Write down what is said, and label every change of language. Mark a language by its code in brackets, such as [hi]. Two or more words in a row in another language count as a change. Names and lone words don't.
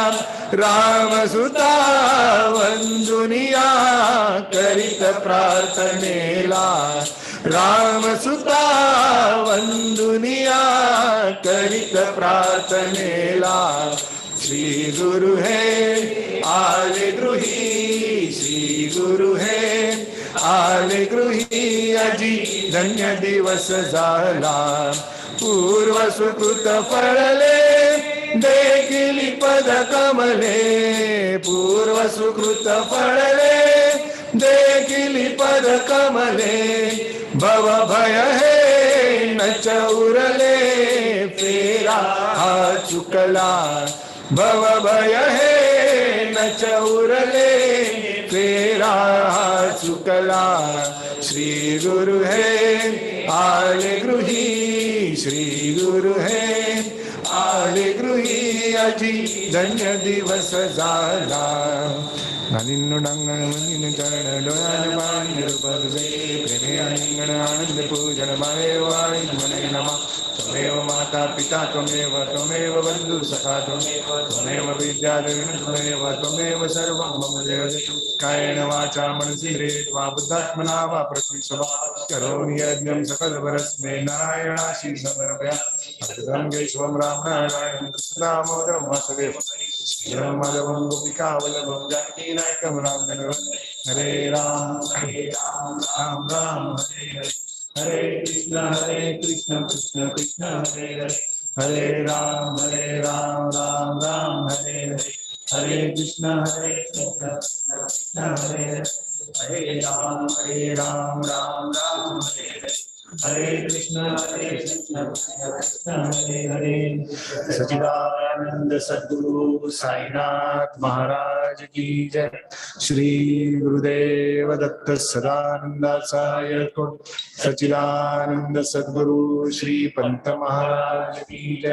[mr] रामसुता वंदुनिया करीत प्रार्थनेला रामसुता वंदुनिया करीत प्रार्थनेला श्री गुरु हे आले गृही श्री गुरु हे आले गृही अजी धन्य दिवस झाला पूर्व सुकृत फळले देखिली पद कमले पूर्व सुकृत फळले देखिली पद कमले भव भय हे न चौरले फेरा हा चुकला भव भय हे न चौरले फेरा हा चुकला श्री गुरु हे आले गृही श्री गुरु हे आले गृही अजी धन्य दिवस झाला चरण डोळ्यान पाणी प्रेमे आनंद पूजन माये वाणी नमा [sa] त्वमेव माता पिता त्वमेव बन्धु सखा त्वमेव विद्याधरण त्वमेव सर्वं मम जगत् कायेन वाचा मनसेन्द्रियैर्वा बुद्धात्मना वा प्रकृति स्वभावात् करोमि यज्ञं सकलवरस्मै नारायणाशीं समर्पयामि अच्युतं केशवं रामनारायणं दामोदरं वासुदेवं श्रीराम माधवं गोपिकावल्लभं जानकीनायकं रामचन्द्रं हरे राम राम राम हरे कृष्ण कृष्ण कृष्ण हरे हरे हरे राम राम राम हरे हरे हरे कृष्ण कृष्ण कृष्ण हरे हरे हरे राम राम हरे हरे हरे कृष्ण कृष्ण कृष्ण हरे हरे। [hi] सच्चिदानंद सद्गुरु साईनाथ महाराज की जय। श्री गुरुदेव दत्त सदानंदाचार्य सच्चिदानंद सद्गुरु श्री पंत महाराज की जय।